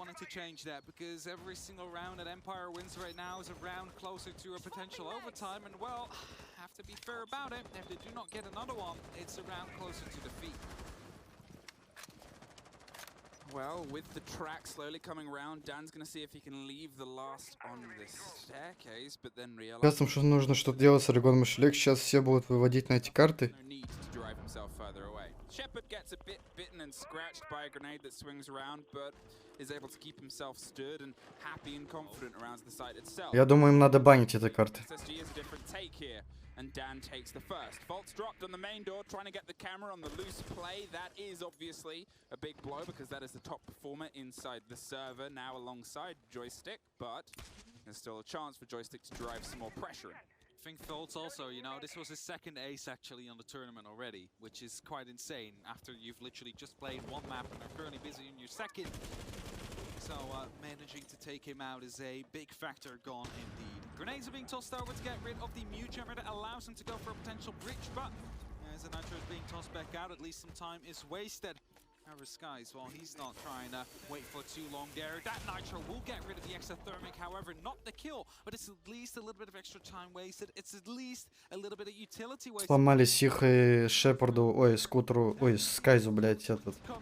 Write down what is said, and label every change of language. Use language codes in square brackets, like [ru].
[en] Change that because every single round that Empire wins right now is a round closer to a potential overtime, and well, have to be fair about it, if they do not get another one, it's a round closer to defeat. Well, with the track slowly coming around, Dan's gonna see if he can leave the last on this staircase, but then realize... [ru] Ясно, что нужно что-то делать с Орегон Мышлек, сейчас все будут выводить на эти карты. [en] Further away. Shepard gets a bit bitten and scratched by a grenade that swings around, but is able to keep himself stood and happy and confident around the site itself. [ru] Я думаю, им надо банить эти карты. [en] SSG is a different take here, and Dan takes the first. Fault's dropped on the main door, trying to get the camera on the loose play. That is obviously a big blow because that is the top performer inside the server, now alongside Joystick, but there's still a chance for Joystick to drive some more pressure in. I think Thoughts also, you know, this was his second ace actually on the tournament already, which is quite insane after you've literally just played one map and are currently busy in your second. So managing to take him out is a big factor gone indeed. Grenades are being tossed over to get rid of the Mew jammer that allows him to go for a potential breach, but as the Nitro is being tossed back out, at least some time is wasted. However, Skies, well, he's not trying to wait for too long there. That Nitro will get rid of the exothermic, however, not the kill, but it's at least a little bit of extra time wasted. It's at least a little bit of utility wasted. [ru] Сломали Сих и Шепарду, ой, скутеру, ой, Скайзу, блядь, этот.